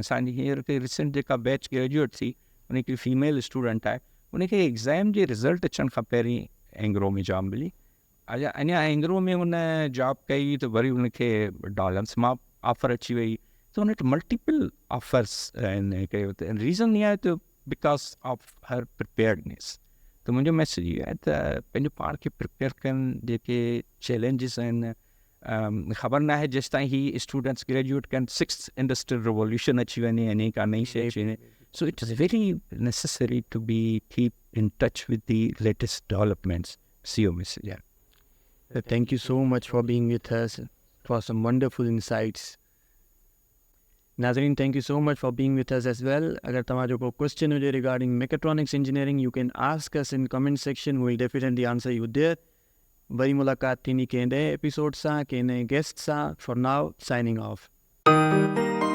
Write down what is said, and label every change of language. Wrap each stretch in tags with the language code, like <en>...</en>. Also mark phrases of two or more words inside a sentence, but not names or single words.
<sd>असांजी हींअर रिसेंट जेका</sd> <en>batch graduate</en> <sd>थी, उन हिकिड़ी</sd> <en>female student</en> <sd>आहे, उनखे एग्ज़ाम जे रिज़ल्ट अचण खां पहिरीं एंग्रो में जॉब मिली। अञा एंग्रो में हुन जॉब कई त वरी उनखे डॉलर्स मां ऑफर अची वई, त हुन वटि</sd> <en>multiple offers</en> <sd>आहिनि कयो। त रीज़न इहा आहे त</sd> <en>because of her preparedness.</en> <sd>त मुंहिंजो मैसेज इहो आहे त पंहिंजो पाण खे प्रिपेयर कनि। जेके चैलेंजिस आहिनि, ख़बर न आहे जेसि ताईं ही स्टूडेंट्स ग्रेजुएट कनि, 6th</sd> <en>industrial revolution</en> <sd>अची वञे, अने का नई शइ अची वञे।</sd> <en>So it is very necessary to be keep in touch with the latest developments. See your message. Thank you so much for being with us, for some wonderful insights. Nazreen, thank you so much for being with us as well.</en> <sd>अगर तव्हांजो को question हुजे</sd> <en>regarding mechatronics engineering, you can ask us in comment section. We will definitely answer you there.</en> <sd>वरी मुलाक़ात थींदी कंहिं नए एपिसोड सां, कंहिं नए गेस्ट सां.</sd> <en>For now, signing off.</en>